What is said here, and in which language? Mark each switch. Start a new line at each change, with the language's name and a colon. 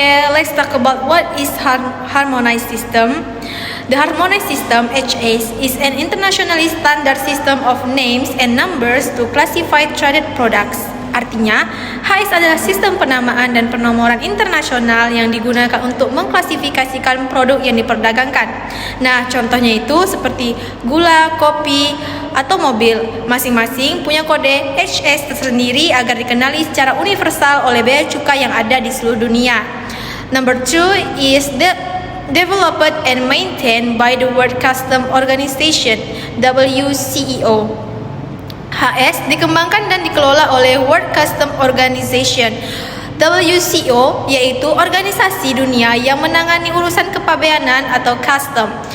English: Let's talk about what is harmonized system. The harmonized system (HS) is an internationally standard system of names and numbers to classify traded products.
Indonesian: Artinya, HS adalah sistem penamaan dan penomoran internasional yang digunakan untuk mengklasifikasikan produk yang diperdagangkan. Nah, contohnya itu seperti gula, kopi, atau mobil. Masing-masing punya kode HS tersendiri agar dikenali secara universal oleh bea cukai yang ada di seluruh dunia.
English: Number 2 is developed and maintained by the World Customs Organization (WCEO).
Indonesian: HS dikembangkan dan dikelola oleh World Customs Organization WCO, yaitu organisasi dunia yang menangani urusan kepabeanan atau custom.